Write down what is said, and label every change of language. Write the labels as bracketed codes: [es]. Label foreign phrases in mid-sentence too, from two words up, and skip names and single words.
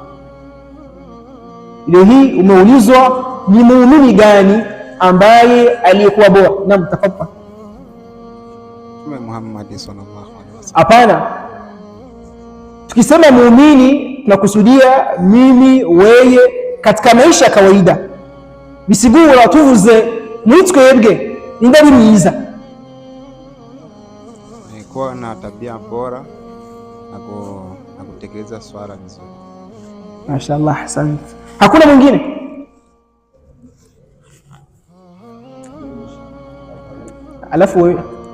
[sw] Leo hii umeulizwa ni muumini gani ambaye aliyekuwa bora. Naam, tafadhali. Mtume Muhammad [ar] صلى الله عليه وسلم. [sw] Hapana. Tukisema muumini tunakusudia mimi, wewe, katika maisha ya kawaida. [rn] Bisigura tuvuze mwitwebwe indari myiza. [sw] Kuwa na tabia bora na kutekeleza swala vizuri. Mashaallah, asante. Hakuna mwingine? Alafu wewe